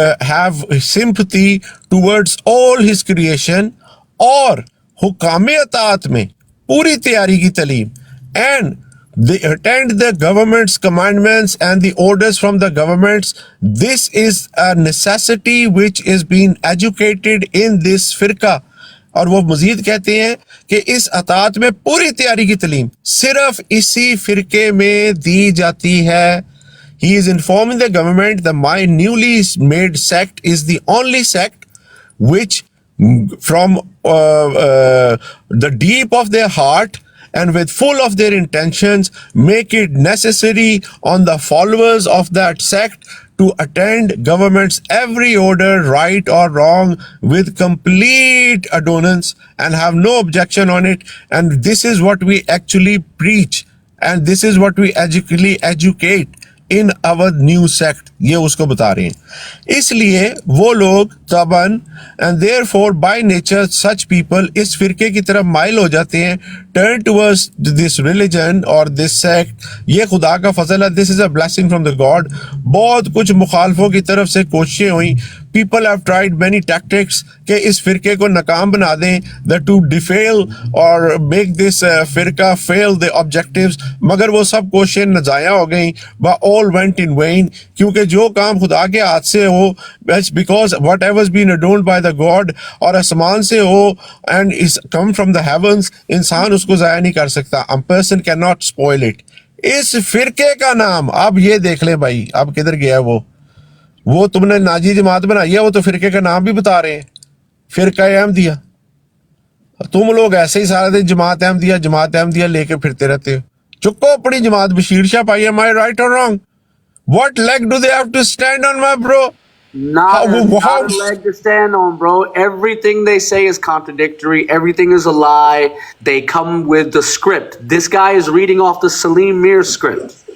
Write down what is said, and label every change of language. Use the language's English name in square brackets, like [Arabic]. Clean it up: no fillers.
[English] have sympathy towards all his creation, [Urdu] اور حکام اطاعت میں پوری تیاری کی تعلیم, [English] and they attend the government's commandments and the orders from the governments. This is a necessity which is being educated in this فرقہ. [Urdu] اور وہ مزید کہتے ہیں کہ اس اطاعت میں پوری تیاری کی تعلیم صرف اسی فرقے میں دی جاتی ہے. [English] He is informing the government that my newly made sect is the only sect which from the deep of their heart and with full of their intentions make it necessary on the followers of that sect to attend government's every order, right or wrong, with complete adherence and have no objection on it. And this is what we actually preach, and this is what we actually educate in our new sect. [Urdu] یہ اس کو بتا رہے ہیں. اس لیے وہ لوگ طبعاً [English] and therefore by nature such people [Urdu] اس فرقے کی طرف مائل ہو جاتے ہیں, [English] turn towards this religion or this sect. [Urdu] یہ خدا کا فضل ہے, [English] this is a blessing from the God. [Urdu] بہت کچھ مخالفوں کی طرف سے کوششیں ہوئیں, [English] people have tried many tactics [Urdu] کہ اس فرقے کو ناکام بنا دیں, [English] that to defail or make this فرقہ fail the objectives, [Urdu] مگر وہ سب کوششیں ناضائع ہو گئیں, [English] but all went in vain. [Urdu] کیونکہ جو کام خدا کے ہاتھ سے ہو, [English] because whatever has been adorned by the God, [Urdu] اور آسمان سے ہو [English] and is come from the heavens, [Urdu] انسان اس کو ضائع نہیں کر سکتا. [English] A person cannot spoil it. [Urdu] اس فرقے کا نام اب یہ دیکھ لیں بھائی, اب کدھر گیا وہ تم نے ناجی جماعت بنائی ہے, وہ تو فرقے کا نام بھی بتا رہے ہیں, فرقہ احمدیہ. تم لوگ ایسے ہی سارا دن جماعت احمدیہ لے کے پھرتے رہتے ہو. چکو اپنی جماعت بشیر شاہ پائی. [English] Am I right or wrong? What leg do they have to stand on, my bro? Not a leg to stand on, bro. Everything they say is contradictory. Everything is a lie. They come with the script. This guy is reading off the Salim Mir script.